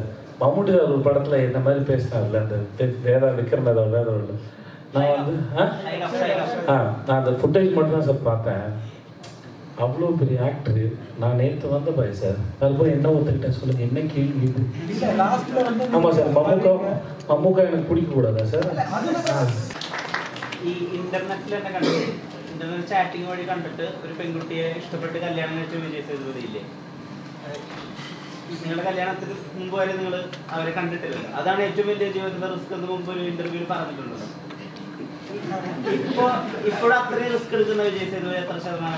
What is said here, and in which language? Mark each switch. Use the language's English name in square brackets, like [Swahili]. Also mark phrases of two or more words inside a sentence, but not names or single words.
[Tamil] மம்முட்டி சார் ஒரு படத்தில் என்ன மாதிரி பேசினார்ல, அந்த வேதா விக்ரம் வேதம் இல்லை, நான் வந்து நான் அந்த ஃபுட்டேஜ் மட்டும் தான் சார் பார்த்தேன். அவ்வளோ பெரிய ஆக்டரு. நான் நேற்று வந்த பாய் சார், அதுபோல் என்ன ஒத்துக்கிட்டேன் சொல்லுங்கள், என்ன கேள்வி இது? ஆமாம் சார், மம்முக்கா எனக்கு பிடிக்கக்கூடாதா சார்? [Malayalam] ഈ ഇന്റർനെറ്റിൽ തന്നെ കണ്ടിട്ട്, ഇന്റർനെറ്റ് ചാറ്റിംഗ് വഴി കണ്ടിട്ട് ഒരു പെൺകുട്ടിയെ ഇഷ്ടപ്പെട്ട് കല്യാണം കഴിച്ച് വിജയ് സേതുപതി ഇല്ലേ, നിങ്ങളുടെ കല്യാണത്തിന് മുമ്പ് വരെ നിങ്ങൾ അവരെ കണ്ടിട്ടില്ലല്ലോ. അതാണ് ഏറ്റവും വലിയ ജീവിതത്തിലെ റിസ്ക് എന്ന് മുമ്പ് ഒരു ഇന്റർവ്യൂവിൽ പറഞ്ഞിട്ടുള്ളത്. ഇപ്പോൾ അത്രയും റിസ്ക് എടുക്കുന്ന വിജയ് സേതുപതി എത്ര ശതമാനം?